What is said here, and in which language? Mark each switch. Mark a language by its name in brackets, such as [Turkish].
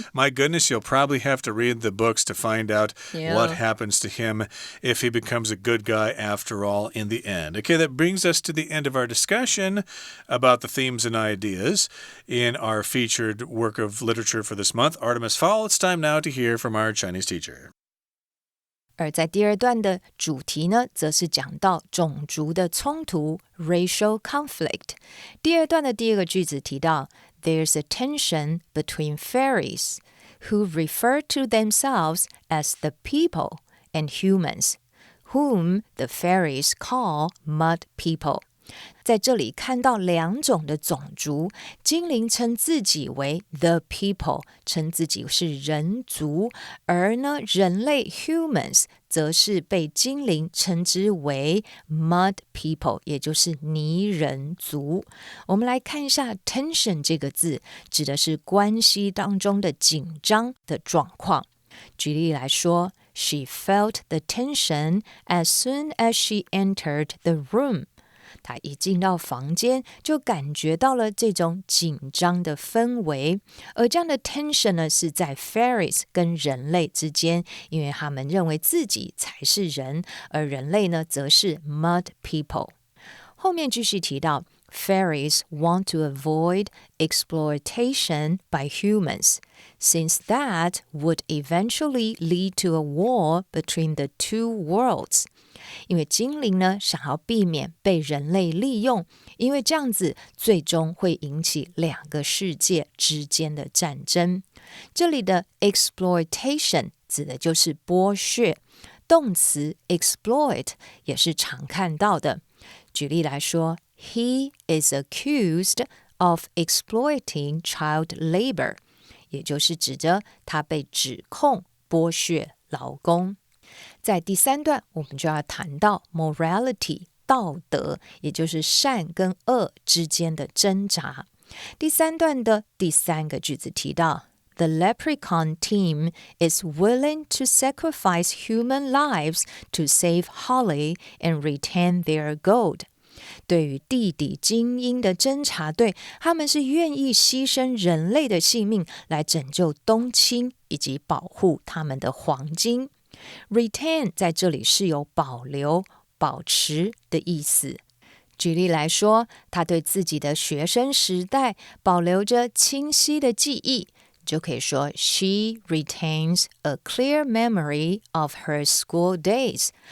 [English] My goodness, you'll probably have to read the books to find out what happens to him if he becomes a good guy after all in the end. Okay, that brings us to the end of our discussion about the themes and ideas in our featured work of literature for this month, Artemis Fowl. It's time now to hear from our Chinese teacher. [Chinese] 而在第二段的主题呢，则是讲到种族的冲突 [English] racial conflict。 [Chinese] 第二段的第二个句子提到 [English] There's a tension between fairies who refer to themselves as the people and humans, whom the fairies call mud people. [Chinese] 在这里看到2种的种族，精灵称自己为 the people， 称自己是人族，而呢人类 humans 则是被精灵称之为 mud people， 也就是泥人族。我们来看一下 tension 这个字，指的是关系当中的紧张的状况。举例来说， [English] She felt the tension as soon as she entered the room。 [Chinese] 她一进到房间就感觉到了这种紧张的氛围，而这样的 tension 呢是在 fairies 跟人类之间，因为他们认为自己才是人，而人类呢则是 mud people。后面继续提到 [English] Fairies want to avoid exploitation by humans, since that would eventually lead to a war between the two worlds. [Chinese] 因为精灵呢想要避免被人类利用，因为这样子最终会引起2个世界之间的战争。这里的 exploitation 指的就是剥削，动词 exploit 也是常看到的。举例来说， [English] He is accused of exploiting child labor， [Chinese] 也就是指着他被指控剥削劳工。在第3段，我们就要谈到 morality 道德，也就是善跟恶之间的挣扎。第3段的第3个句子提到， [English] The leprechaun team is willing to sacrifice human lives to save Holly and retain their gold. [Chinese] 对于地底精英的侦察队，他们是愿意牺牲人类的性命来拯救冬青以及保护他们的黄金。 Retain 在这里是有保留、保持的意思。举例来说，他对自己的学生时代保留着清晰的记忆，就可以说 [English] She retains a clear memory of her school days。